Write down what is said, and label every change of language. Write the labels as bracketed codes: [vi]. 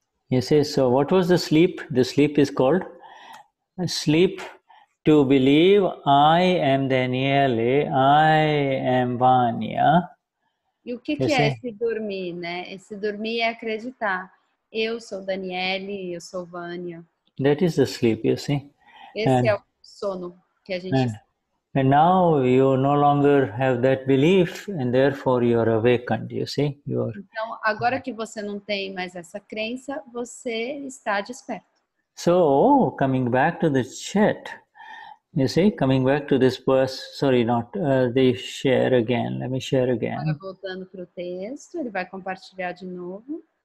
[en] You see, so what was the sleep? The sleep is called sleep to believe I am Danielle, I am Vanya, [pt] E o que é esse dormir, né? Esse dormir é acreditar. Eu sou Danielle, eu sou Vânia. [en] That is the sleep, you see. [pt] Esse é o sono que a gente... [en] And now you no longer have that belief, and therefore you are awakened, you see. [pt] Então, agora que você não tem mais essa crença, você está desperto. [en] So, coming back to the chat, you see, coming back to this verse, sorry, not, they share again, let me share again. [pt] Agora, voltando para o texto, ele vai compartilhar de novo.